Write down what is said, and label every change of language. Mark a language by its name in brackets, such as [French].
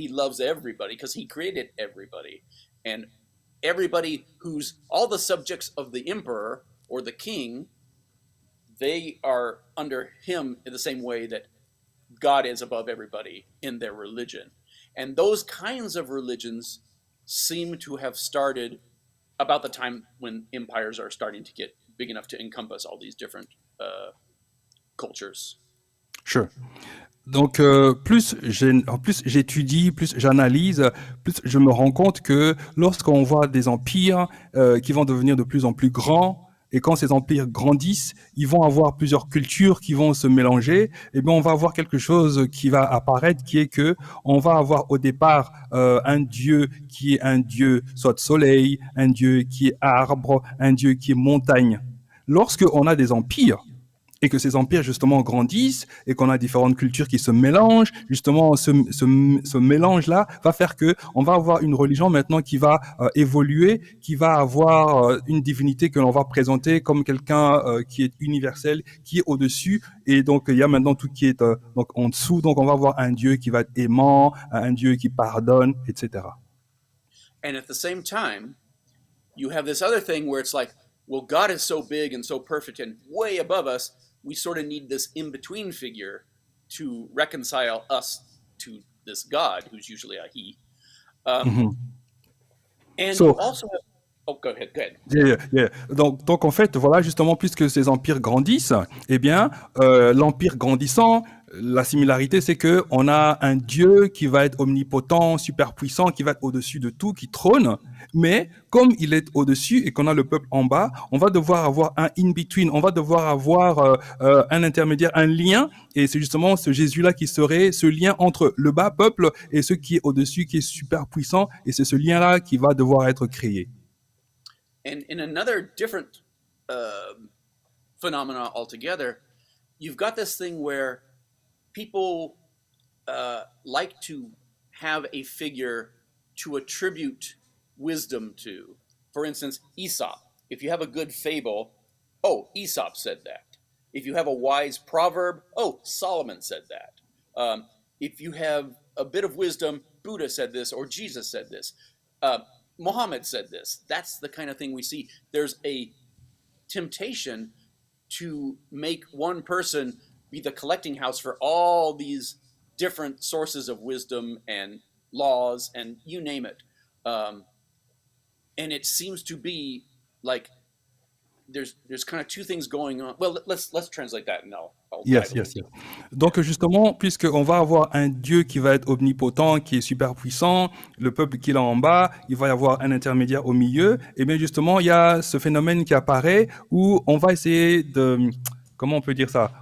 [English] He loves everybody because he created everybody. And everybody who's all the subjects of the emperor or the king, they are under him in the same way that God is above everybody in their religion. And those kinds of religions seem to have started about the time when empires are starting to get big enough to encompass all these different cultures. Sure. [French] Donc, plus j'étudie, plus j'analyse, plus je me rends compte que lorsqu'on voit des empires qui vont devenir de plus en plus grands, et quand ces empires grandissent, ils vont avoir plusieurs cultures qui vont se mélanger, et bien on va avoir quelque chose qui va apparaître, qui est que on va avoir au départ un dieu qui est un dieu soit de soleil, un dieu qui est arbre, un dieu qui est montagne. Lorsque on a des empires, et que ces empires justement grandissent et qu'on a différentes cultures qui se mélangent, justement ce mélange-là va faire que on va avoir une religion maintenant qui va évoluer, qui va avoir une divinité que l'on va présenter comme quelqu'un qui est universel, qui est au-dessus, et donc il y a maintenant tout qui est donc en dessous, donc on va avoir un Dieu qui va être aimant, un Dieu qui pardonne, etc. [English] And at the same time, you have this other thing where it's like, well, God is so big and so perfect and way above us, we sort of need this in-between figure to reconcile us to this God, who's usually a he. And So, you also have... Oh, go ahead. Yeah. [French] Donc en fait, voilà, justement, puisque ces empires grandissent, eh bien, l'empire grandissant, la similarité, c'est que on a un Dieu qui va être omnipotent, super puissant, qui va être au-dessus de tout, qui trône. Mais comme il est au-dessus et qu'on a le peuple en bas, on va devoir avoir un in-between, on va devoir avoir un intermédiaire, un lien, et c'est justement ce Jésus-là qui serait ce lien entre le bas peuple et ce qui est au-dessus, qui est super puissant, et c'est ce lien-là qui va devoir être créé. [English] And in another different phenomena altogether, you've got this thing where people like to have a figure to attribute wisdom to. For instance, Aesop. If you have a good fable, oh, Aesop said that. If you have a wise proverb, oh, Solomon said that. If you have a bit of wisdom, Buddha said this or Jesus said this. Muhammad said this. That's the kind of thing we see. There's a temptation to make one person be the collecting house for all these different sources of wisdom and laws and you name it. And it seems to be like there's kind of two things going on. Well, let's translate that and I'll Yes. [French] Donc justement, puisqu'on va avoir un Dieu qui va être omnipotent, qui est super puissant, le peuple qui est là en bas, il va y avoir un intermédiaire au milieu, et bien justement, il y a ce phénomène qui apparaît où on va essayer de... Comment on peut dire ça?